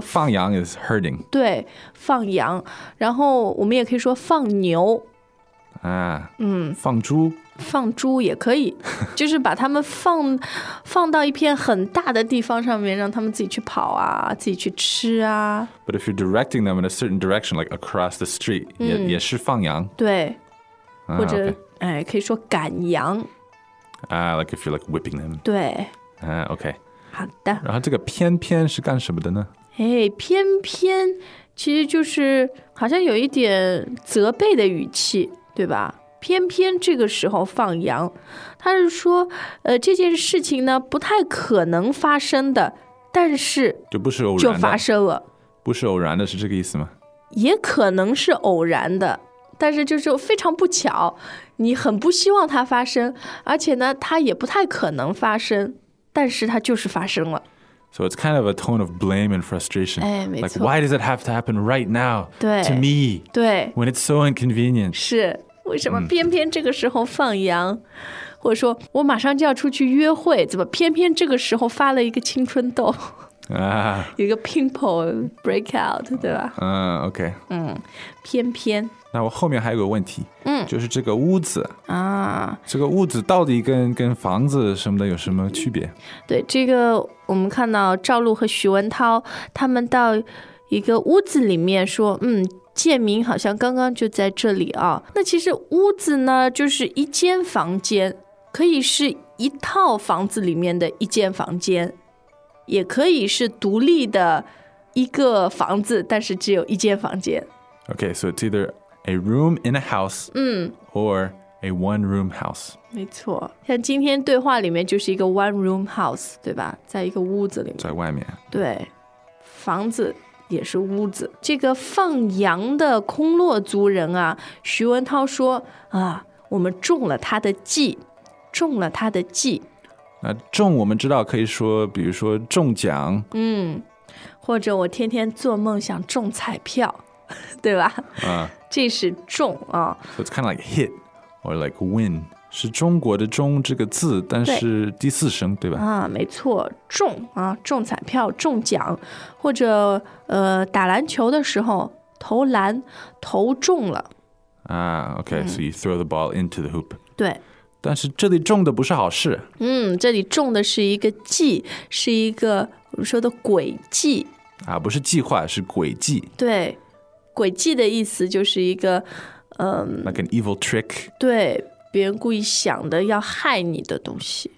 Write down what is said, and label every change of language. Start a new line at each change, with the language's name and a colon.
English: 放羊 is herding。
Chinese: 对，放羊，然后我们也可以说放牛。啊，嗯，放猪，放猪也可以，就是把他们放到一片很大的地方上面，让他们自己去跑啊，自己去吃啊。
English: But if you're directing them in a certain direction, like across the street,、嗯、
Chinese: 也是放羊。对，啊、或者、 okay. 哎，可以说赶羊。
English: Ah, like if you're like whipping them.
Chinese: 对。啊、OK。好的。然后这个翩翩是干什么的呢？哎，翩翩其实就是好像有一点责备的语气，对吧？偏偏这个时候放羊，他是说，这件事情呢不太可能发生的，但是就不是偶然就发生了，不是偶然的，是这个意思吗？也可能是偶然的，但是就是非常不巧，你很不希望它发生，而且呢，它也不太可能发生，但是它就是发生了。
English: So it's kind of a tone of blame and frustration.
Chinese: 哎，没错。
English: Like, why does it have to happen right now?
Chinese: 对。
English: To me?
Chinese: 对。
English: When it's so inconvenient.
Chinese: 是。为什么偏偏这个时候放羊？或者说，我马上就要出去约会，怎么偏偏这个时候发了一个青春痘？啊。一个
English: pimple breakout,
Chinese: 对吧？嗯，OK。嗯，偏偏。那我后面还有个问题，嗯，就是这个屋子啊，这个屋子到底跟房子什么的有什么区别？对，这个我们看到赵露和徐文涛他们到一个屋子里面说，嗯，建明好像刚刚就在这里啊。那其实屋子呢，就是一间房间，可以是一套房子里面的一间房间，也可以是独立的一个房子，但是只有一间房间。
English: Okay, so it's either a room in a house、嗯、 or a one-room house.
Chinese: 没错，像今天对话里面就是一个
English: one-room house,
Chinese: 对吧？在一个屋子里面。在外面。对，房子也是屋子。这个放羊的空落族人啊，徐文涛说，啊，我们中了他的计，中了他的计。那中我们知道可以说，比如说中奖。嗯，或者我天天做梦想中彩票。对吧、这是中、
English: So it's kind of like hit or like win.
Chinese: 是中国的中这个字，但是第四声 对吧、没错，中、中彩票，中奖，或者、打篮球的时候投篮投中了、
English: Okay,、so you throw the ball into the hoop.
Chinese: 对，但是这里中的不是好事、这里中的是一个计，是一个我们说的诡计、不是计划，是诡计。对，诡计的意思就是一个、
English: Like an evil trick.
Chinese: 对，别人故意想的要害你的东西。